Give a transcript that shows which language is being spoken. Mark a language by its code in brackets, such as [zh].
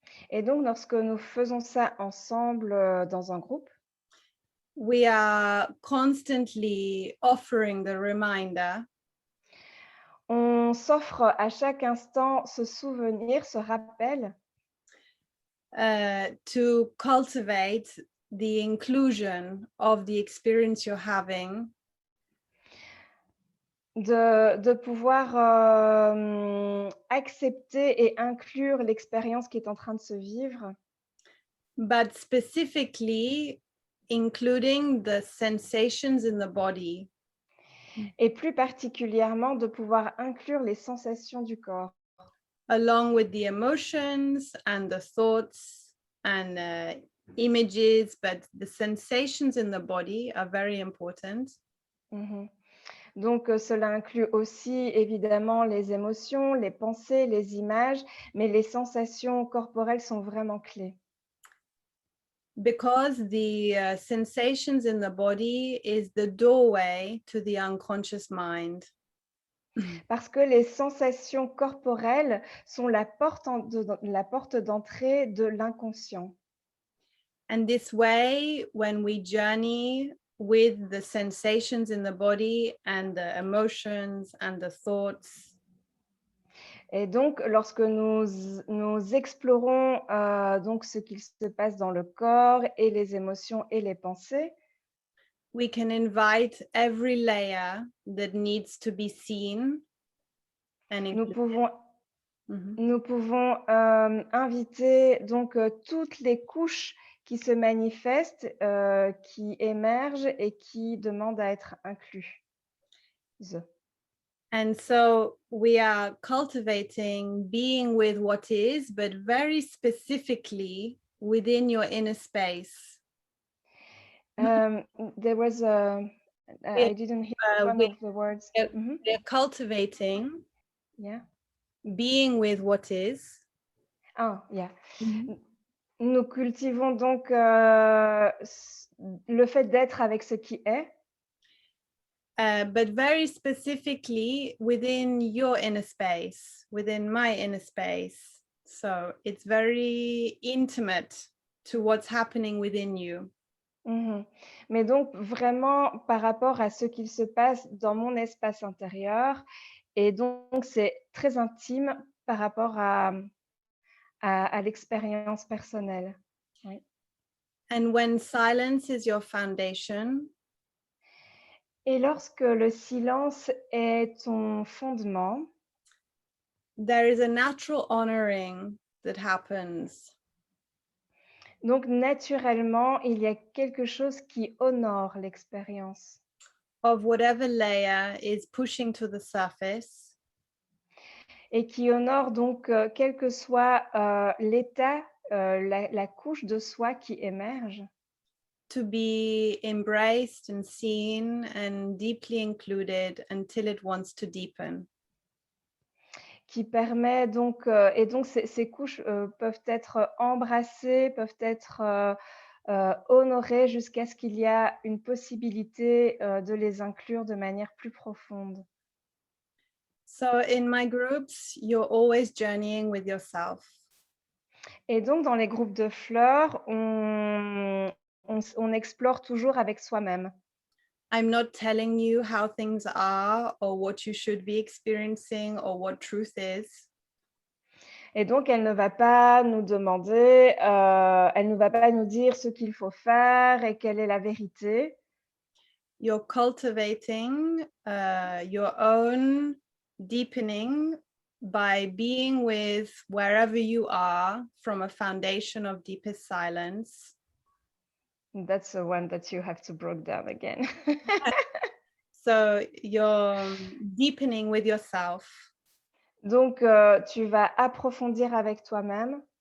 [fr] Et donc, lorsque nous faisons ça ensemble dans un groupe, [en] we are constantly offering the reminder [fr] on s'offre à chaque instant ce souvenir, ce rappel [en] to cultivate the inclusion of the experience you're having [fr] de pouvoir, accepter et inclure l'expérience qui est en train de se vivre, [en] but specifically including the sensations in the body. [fr] et plus particulièrement de pouvoir inclure les sensations du corps, [en] Along with the emotions and the thoughts and images, but the sensations in the body are very important. Mmh. [fr] Donc, cela inclut aussi évidemment les émotions, les pensées, les images, mais les sensations corporelles sont vraiment clés. [en] Because the sensations in the body is the doorway to the unconscious mind. [fr] Parce que les sensations corporelles sont la porte d'entrée de l'inconscient. [en] And this way, when we journey with the sensations in the body and the emotions and the thoughts, [fr] Et donc, lorsque nous explorons, donc ce qu'il se passe dans le corps et les émotions et les pensées, [en] we can invite every layer that needs to be seen and [fr] nous [en] included. [fr] pouvons Mhm. nous pouvons, inviter donc, toutes les couches qui se manifestent, qui émergent et qui demandent à être incluses. [en] And so we are cultivating being with what is, but very specifically within your inner space. There was a We're, I didn't hear uh, one we're, of the words. Mhm. we're cultivating Yeah. being with what is. Ah, yeah. Mhm. [fr] N Nous cultivons donc, le fait d'être avec ce qui est, [en] But very specifically within your inner space, within my inner space. So it's very intimate to what's happening within you. [fr] mmh mais donc vraiment par rapport à ce qu'il se passe dans mon espace intérieur et donc c'est très intime par rapport à l'expérience personnelle. Oui. [en] And when silence is your foundation, [fr] Et lorsque le silence est ton fondement, [en] there is a natural honoring that happens. [fr] donc naturellement, il y a quelque chose qui honore l'expérience. [en] Of whatever layer is pushing to the surface, [fr] Et qui honore donc, quel que soit, l'état, la couche de soi qui émerge, [en] to be embraced and seen and deeply included until it wants to deepen. [fr] qui permet donc, et donc ces couches, peuvent être embrassées, peuvent être, honorées jusqu'à ce qu'il y a une possibilité, de les inclure de manière plus profonde. [en] So in my groups, you're always journeying with yourself. [fr] Et donc dans les groupes de fleurs, on explore toujours avec soi-même. [en] I'm not telling you how things are or what you should be experiencing or what truth is. [fr] Et donc elle ne va pas nous demander, elle ne va pas nous dire ce qu'il faut faire et quelle est la vérité. [en] You're cultivating your own deepening by being with wherever you are from a foundation of deepest silence. That's the one that you have to break down again. So you're deepening with yourself. [fr] Donc tu vas approfondir avec toi-même,